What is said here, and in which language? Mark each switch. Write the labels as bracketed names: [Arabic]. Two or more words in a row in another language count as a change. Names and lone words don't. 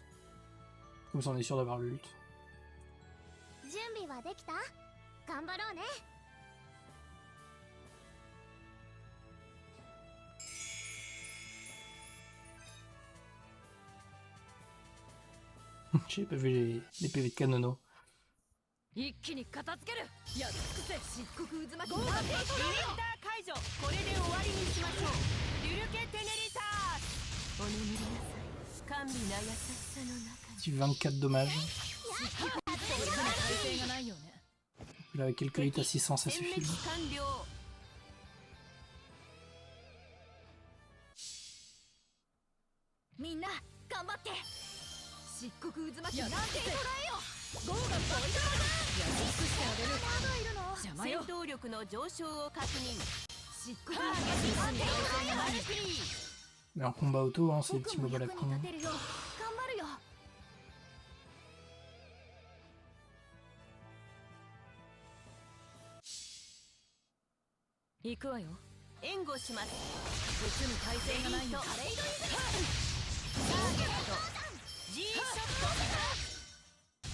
[French] Comme ça on est sûr d'avoir le lutte. J'ai pas vu les PV de Kanono. [Japanese] 一気に片付ける。やっつくぜ。漆黒渦巻き。リミッター解除。これで終わりにしましょう。デュルケテネリタース。お眠りなさい。甘美な優しさの中に。 [French] Petit 24 dommages. Il avait quelques hits à 600, ça suffit. [Japanese] みんな頑張って。漆黒渦巻きなんて捉えよ。ゴーがポイントだ。邪魔よ。戦闘力の上昇を確認。漆黒渦巻きなんて捉えよ。 [French] Mais en combat auto, hein, c'est des petits mobs à la con. [Japanese] 行くわよ。援護します。実に耐性がないの。ターゲット G ショット。